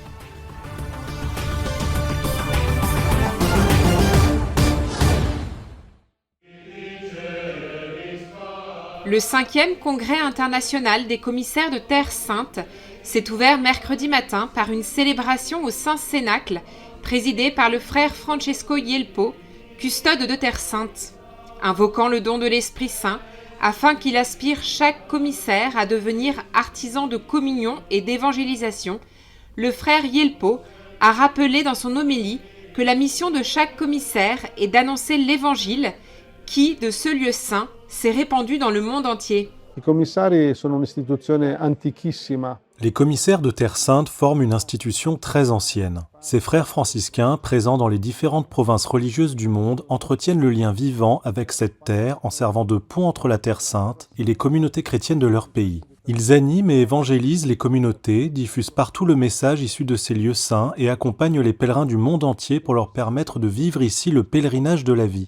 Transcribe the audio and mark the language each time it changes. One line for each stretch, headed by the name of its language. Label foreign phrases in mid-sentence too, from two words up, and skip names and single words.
French: Le 5e congrès international des commissaires de Terre Sainte s'est ouvert mercredi matin par une célébration au Saint-Cénacle, présidée par le frère Francesco Yelpo, custode de Terre Sainte, invoquant le don de l'Esprit Saint, afin qu'il aspire chaque commissaire à devenir artisan de communion et d'évangélisation. Le frère Yelpo a rappelé dans son homélie que la mission de chaque commissaire est d'annoncer l'Évangile qui, de ce lieu saint, s'est répandu dans le monde entier.
Italian: I commissari sono un'istituzione antichissima.
French: Les commissaires de Terre Sainte forment une institution très ancienne. Ces frères franciscains, présents dans les différentes provinces religieuses du monde, entretiennent le lien vivant avec cette terre en servant de pont entre la Terre Sainte et les communautés chrétiennes de leur pays. Ils animent et évangélisent les communautés, diffusent partout le message issu de ces lieux saints et accompagnent les pèlerins du monde entier pour leur permettre de vivre ici le pèlerinage de la vie.